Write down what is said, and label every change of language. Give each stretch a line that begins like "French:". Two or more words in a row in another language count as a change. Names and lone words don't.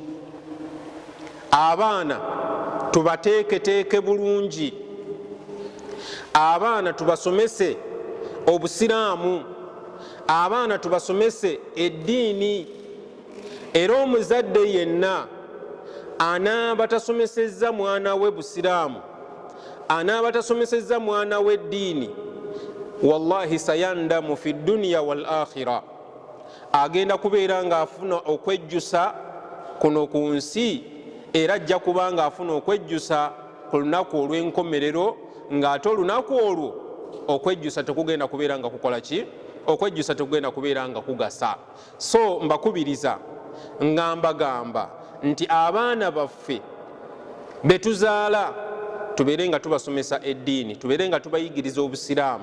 Ganda: Abaana tubateeketeeke bulungi, abaana tubasomese obusiraamu, abaana tubasomese eddiini. Era omuzadde yenna anaaba tasomesezza mwana we busiraamu, anaaba tasomesezza mwana we eddiini,
Arabic: والله سيندم في الدنيا والآخرة,
Ganda: agenda kubeera ng'afuna okwejjusa kuno ku nsi, era ajja kuba ng'afuna okwejjusa ku lunaku olw'enkomerero, ng'ate olunaku olwo okwejjusa tekugenda kubeera nga kukola ki? Okwejjusa tekugenda kubeera nga kugasa. So mbakubiriza nga mbagamba nti abaana baffe be tuzaala tubeere nga tubasomesa eddiini, tubeere nga tubayigiriza obusiraamu.